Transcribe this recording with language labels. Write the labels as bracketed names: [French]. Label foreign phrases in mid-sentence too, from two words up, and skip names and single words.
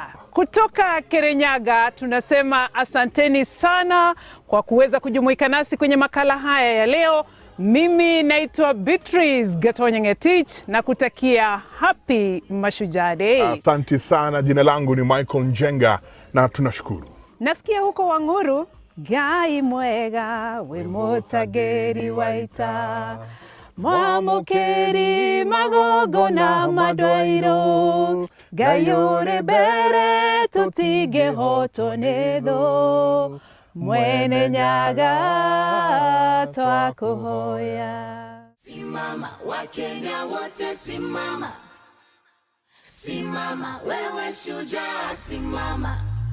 [Swahili] Kutoka Kirinyaga tunasema asanteni sana kwa kuweza kujumuika nasi kwenye makala haya ya leo. Mimi naitwa Beatrice Gatonyengetich na kutakia happy Mashujaa Day. Asante sana, jina langu ni Michael Njenga na tunashukuru. Nasikia huko Wanguru, [Kikuyu] Ngai mwega we mutageri waita, mwamukeri magogo na madwairo, Ngai uri mbere tutige hotonetho, mwene Nyaga twakuhoya. [Swahili] Simama Wakenya wote simama, simama wewe shujaa simama.